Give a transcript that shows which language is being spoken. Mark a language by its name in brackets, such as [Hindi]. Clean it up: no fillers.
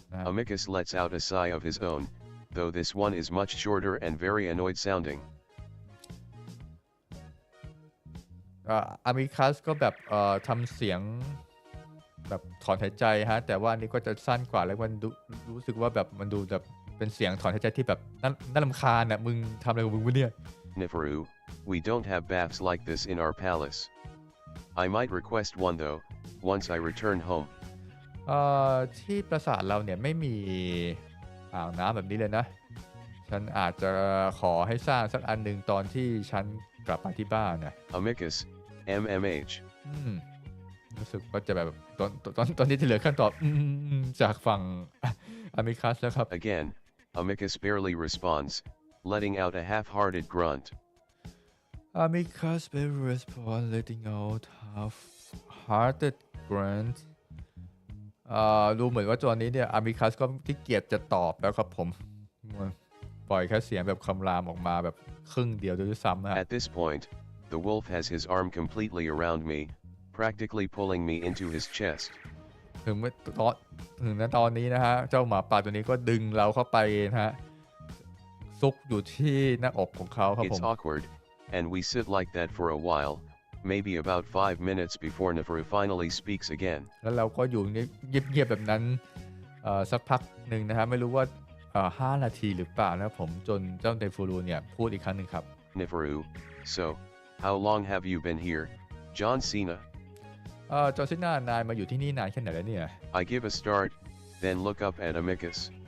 [English] Amicus lets out a sigh of his own, though this one is much shorter and very annoyed sounding. [Thai] Amicus ก็แบบทำเสียงแบบถอนหายใจฮะแต่ว่าอันนี้ก็จะสั้นกว่าแล้วมันรู้สึกว่าแบบมันดูแบบเป็นเสียงถอนหายใจที่แบบน่ารำคาญน่ะมึงทำอะไรของมึงวะเนี่ย [English] Neferu, we don't have baths like this in our palace. I might request one though, once I return home. [Thai] ที่ปราสาทเราเนี่ยไม่มีอ่างน้ำแบบนี้เลยนะฉันอาจจะขอให้สร้างสักอันหนึ่งตอนที่ฉันกลับมาที่บ้านนะ [English] Amicus, MMH. [Thai] รู้สึกว่าจะแบบตอนนี้ที่เหลือขั้นตอบจากฝั่ง Amicus แล้วครับ [English] Again, Amicus barely responds, letting out a half-hearted grunt. Amicus barely responds, letting out half-hearted grunt [Thai] ดูเหมือนว่าตอนนี้เนี่ย Amicus ก็ขี้เกียจจะตอบแล้วครับผมปล่อยแค่เสียงแบบคำรามออกมาแบบครึ่งเดียวด้วยซ้ำนะ [English] At this point, the wolf has his arm completely around me, practically pulling me into his chest. [Thai] ถึงตอนนี้นะฮะเจ้าหมาป่าตัวนี้ก็ดึงเราเข้าไปนะฮะซุกอยู่ที่หน้าอกของเขาครับผม [English] It's awkward, and we sit like that for a while, maybe about 5 minutes before Neferu finally speaks again. [Thai] แล้วเราก็อยู่เงียบๆแบบนั้นสักพักหนึ่งนะฮะไม่รู้ว่า5 นาทีหรือเปล่านะผมจนเจ้าเนฟูรูเนี่ยพูดอีกครั้งหนึ่งครับ [English] Neferu, so how long have you been here, John Cena? [Thai] จอห์นซีนานายมาอยู่ที่นี่นานแค่ไหนแล้วเนี่ย [English] I give a start, then look up at Amicus.